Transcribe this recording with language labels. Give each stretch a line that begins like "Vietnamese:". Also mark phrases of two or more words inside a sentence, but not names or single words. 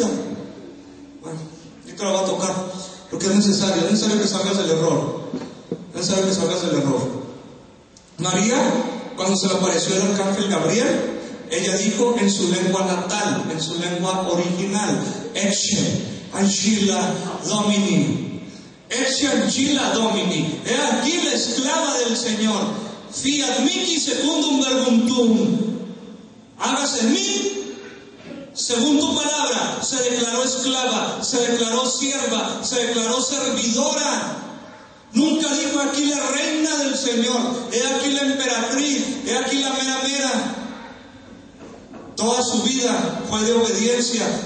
Spanish: Bueno, yo te la voy a tocar, porque es necesario que salgas del error, María, cuando se le apareció el arcángel Gabriel, ella dijo en su lengua natal, en su lengua original,
Latin: Ecce Ancilla Domini, Ecce Ancilla Domini,
Spanish: he aquí la esclava del Señor.
Latin: Fiat mihi secundum verbum tuum.
Spanish: Hágase en mí según tu palabra. Se declaró esclava, se declaró sierva, se declaró servidora. Nunca dijo aquí la reina del Señor, he aquí la emperatriz, he aquí la mera mera. Toda su vida fue de obediencia.